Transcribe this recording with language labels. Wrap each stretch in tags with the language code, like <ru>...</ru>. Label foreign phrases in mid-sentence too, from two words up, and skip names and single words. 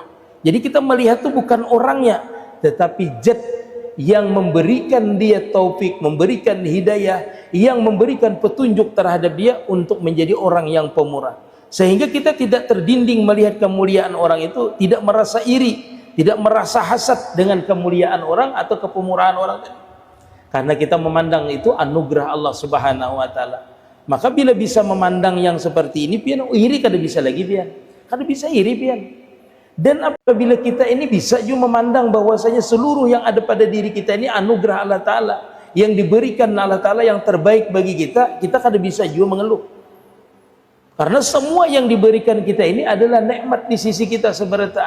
<id>Jadi kita melihat itu bukan orangnya, tetapi zat yang memberikan dia taufik, memberikan hidayah, yang memberikan petunjuk terhadap dia untuk menjadi orang yang pemurah. Sehingga kita tidak terdinding melihat kemuliaan orang itu, tidak merasa iri, tidak merasa hasad dengan kemuliaan orang atau kepemurahan orang tadi. Karena kita memandang itu anugerah Allah</id> <ar>Subhanahu wa Ta'ala.</ar> <id>Maka bila bisa memandang yang seperti ini,</id> <bjn>pian iri kada bisa lagi, pian kada bisa iri, pian.</bjn> <id>Dan apabila kita ini bisa juga memandang bahwasanya seluruh yang ada pada diri kita ini anugerah Allah Ta'ala, yang diberikan Allah Ta'ala yang terbaik bagi kita, kita kada bisa juga mengeluh. Karena semua yang diberikan kita ini adalah nikmat di sisi kita seberataan.</id>